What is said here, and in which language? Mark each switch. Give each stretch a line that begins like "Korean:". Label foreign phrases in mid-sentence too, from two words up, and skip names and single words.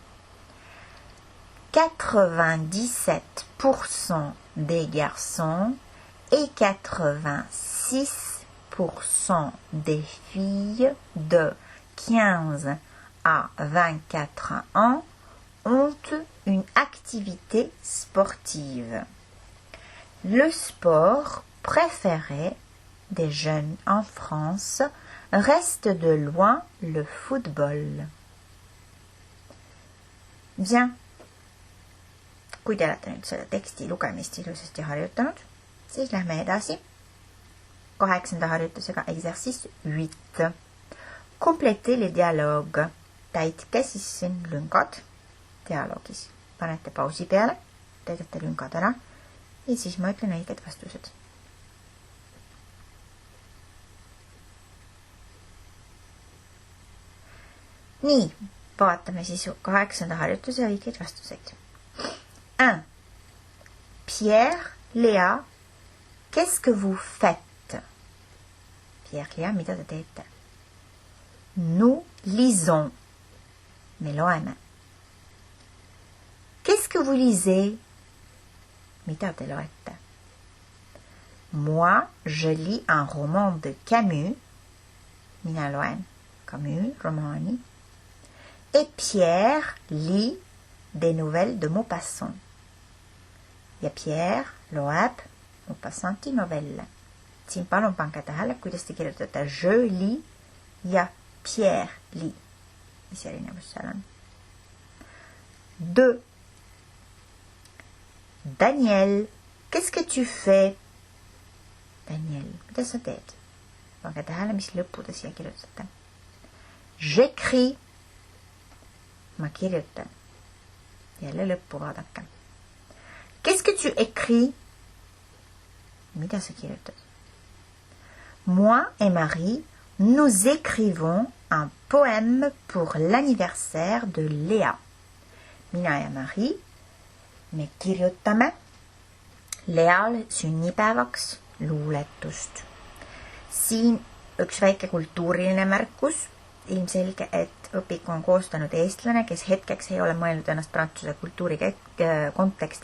French: 97% des garçons et 86% des filles de 15 à 24 ans ont une activité sportive. Le sport préféré des jeunes en France reste de loin le football. Bien.
Estonian: Kui te olete nüüd selle teksti lugemist ilusasti harjutanud, siis lähme edasi 8. harjutusega exercice 8.
French: Complétez les dialogues.
Estonian: Täitke siis siin lüngad dialoogis. Panete pausi peale, täidate lüngad ära ja siis ma ütlen õiged vastused. Nii, vaatame siis 8. harjutuse õigeid vastuseid. 1.
French: Pierre, Léa, qu'est-ce que vous faites? Pierre, Léa,
Estonian: mida te teete?
French: Nous lisons.
Estonian: Me loeme.
French: Qu'est-ce que vous lisez?
Estonian: Mida te loete?
French: Moi, je lis un roman de Camus.
Estonian: Mina loen Camus, romaani.
French: Et Pierre lit des nouvelles de Maupassant.
Estonian: Ja Pierre loeb Maupassanti novelle. Siin palun pange tähele, kuidas te kirjutate
French: je lis
Estonian: ja Pierre lit. Mis erinevus seal on? 2.
French: Daniel, qu'est-ce que tu fais? Daniel,
Estonian: mida sa teed? Pange tähele, mis lõppu te siia kirjutate.
French: J'écris.
Estonian: Ma kirjutan. Jälle lõppu vaadake.
French: Qu'est-ce que tu écris?
Estonian: Mida sa kirjutad?
French: Moi et Marie, nous écrivons un poème pour l'anniversaire de Léa.
Estonian: Mina ja Marie, me kirjutame Leal sünnipäevaks luuletust. Siin üks väike kultuuriline märkus. Ilmselge, et õpiku on koostanud eestlane, kes hetkeks ei ole mõelnud ennast prantsuse kultuuri konteksti.